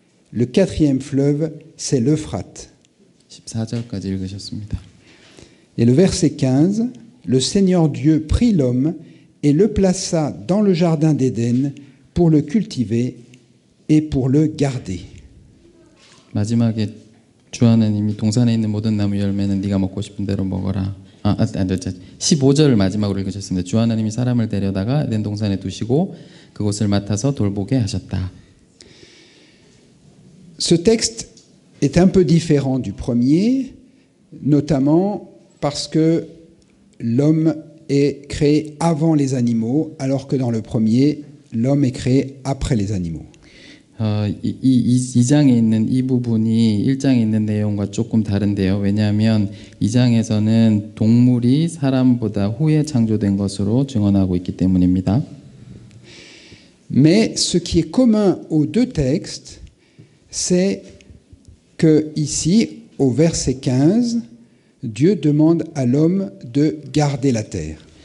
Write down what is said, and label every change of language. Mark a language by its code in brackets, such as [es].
[fr] Le quatrième fleuve, c'est l'Euphrate. [ko] 14절까지 읽으셨습니다. [fr] Et le verset 15, le Seigneur Dieu prit l'homme et le plaça dans le jardin d'Éden pour le cultiver et pour le garder. [ko] 마지막에 주 하나님이 동산에 있는 모든 나무 열매는 네가 먹고 싶은 대로 먹어라. 15절 마지막으로 읽으셨습니다. 주 하나님이 사람을 데려다가 에덴 동산에 두시고 그곳을 맡아서 돌보게 하셨다. [fr] Ce texte est un peu différent du premier, notamment parce que l'homme est créé avant les animaux, alors que dans le premier, l'homme est créé après les animaux. [ko] 이 장에 있는 이 부분이 1장에 있는 내용과 조금 다른데요. 왜냐하면 2장에서는 동물이 사람보다 후에 창조된 것으로 증언하고 있기 때문입니다. [fr] Mais ce qui est commun aux deux textes, c'est que ici, au verset 15, Dieu demande à l'homme de garder la terre.